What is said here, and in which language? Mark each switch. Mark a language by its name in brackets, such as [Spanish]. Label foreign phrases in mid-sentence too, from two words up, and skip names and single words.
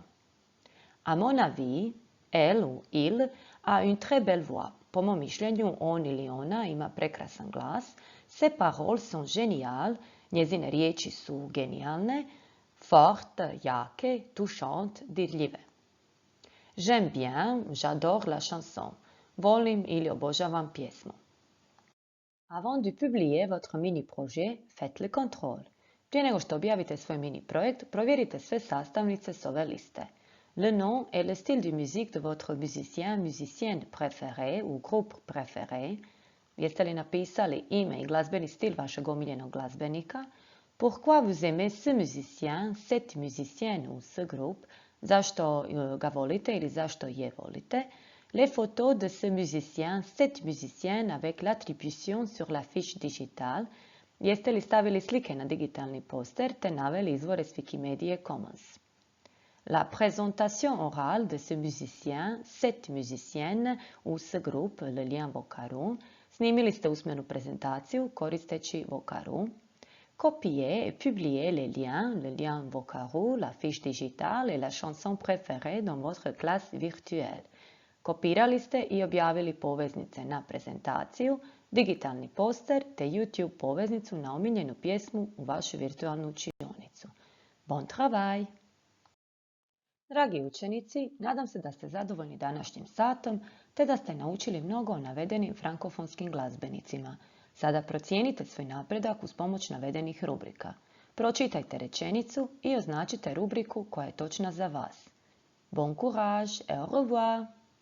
[French] À mon avis, elle ou il a une très belle voix. [Croatian] Po mom mišljenju, on ili ona ima prekrasan glas. [French] Ses paroles sont géniales, [Croatian] njezine riječi su genijalne, [French] forte, jake, touchante, dirljive. J'aime bien, j'adore la chanson. [Croatian] Volim ili obožavam pjesmu. [French] Avant de publier votre mini projet, faites le contrôle. [Croatian] Prije nego što objavite svoj mini projekt, provjerite sve sastavnice s ove liste. [French] Le nom et le style de musique de votre musicien, musicienne préféré ou groupe préféré. [Croatian] Jeste li napisali ime i glazbeni stil vašeg omiljenog glazbenika? [French] Pourquoi vous aimez ce musicien, cette musicienne ou ce groupe? [Croatian] Zašto ga volite ili zašto je volite? [French] Les photos de ce musicien, cette musicienne avec l'attribution sur la fiche digitale. [Croatian] Jeste li stavili slike na digitalni poster te naveli izvore s Wikimedije Commons? [French] La présentation orale de ce musicien, cette musicienne ou ce groupe, le lien Vocaroo. [Croatian] Snimili ste usmenu prezentaciju koristeći Vocaroo. [French] Copiez et publiez les liens, le lien Vocaroo, la fiche digitale et la chanson préférée dans votre classe virtuelle. [Croatian] Kopirali ste i objavili poveznice na prezentaciju, digitalni poster te YouTube poveznicu na omiljenu pjesmu u vašu virtualnu učionicu. [French] Bon travail! [Croatian] Dragi učenici, nadam se da ste zadovoljni današnjim satom te da ste naučili mnogo o navedenim frankofonskim glazbenicima. Sada procijenite svoj napredak uz pomoć navedenih rubrika. Pročitajte rečenicu i označite rubriku koja je točna za vas. [French] Bon courage et au revoir!